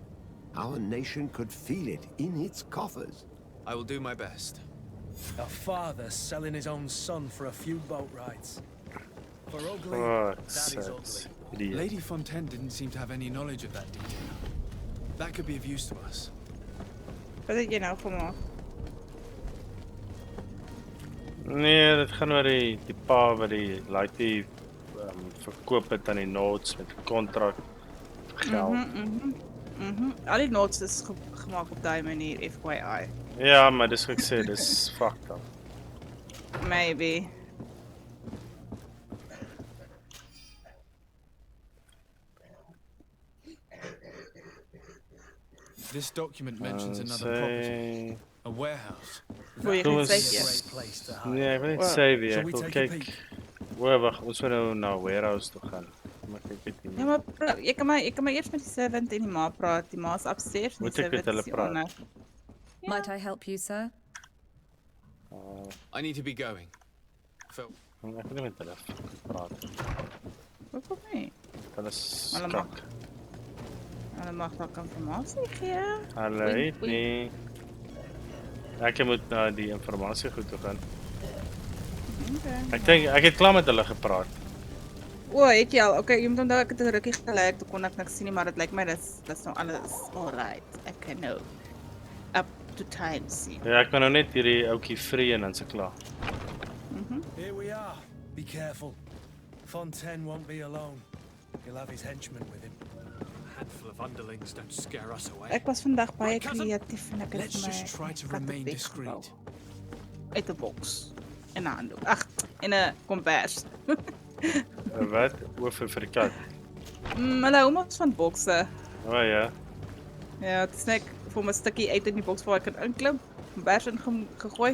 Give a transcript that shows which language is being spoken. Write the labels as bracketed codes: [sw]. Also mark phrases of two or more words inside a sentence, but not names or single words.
[en] Our nation could feel it in its coffers. I will do my best. A father selling his own son for a few boat rides. For ugly, that is ugly. Lady Fontaine didn't seem to have any knowledge of that detail. That could be of use to us. [af] Wat het jy nou gemaak? Nee, dit gaan oor die pa wat die laaitie verkoop het aan die Nords met kontrak geld. Al die Nords is gemaak op daai manier, FYI. Ja, maar dis wat ek sê, dis fucked up. [en] Maybe. This document mentions another property, a warehouse. [af] Nee, ek wil net save jy. Ek wil kyk. Wag, ons moet nou na warehouse toe gaan. Maar ek weet nie. Ja, maar jy kan maar eers met die servant en die ma praat. Die ma's upstairs en die servant is onder. [en] Might I help you, sir? I need to be going. Phil. [af] Ek wil met hulle praat. Hoekom nie? Hulle skak. Hulle mag dalk informasie gee. Hulle weet nie. Ek moet na die informasie goed toe gaan. Okay. Ek dink ek het klaar met hulle gepraat. O, het jy al? Okay, jy moet onthou ek het 'n rukkie gelê toe kon ek niks sien nie, maar dit lyk my dis nou alles alright. Ek kan nou [en] up to time [af] sien. Ja, ek kan nou net hierdie ouetjie vree en dan se klaar. [en] Here we are. Be careful. Fontaine won't be alone. He'll have his henchmen with him. A handful of underlings don't scare us away. [af] Ek was vandag baie kreatief en ek het [en] Let's just try to remain discreet. [af] Uit 'n boks. In 'n handdoek. Ag, in 'n kombers. Wat? Oor vir die kat. Hulle hou mos van bokse. O ja. Ja, dit is net vir my 'n stukkie uit in die boks waar ek kan inklim, kombers in gegooi.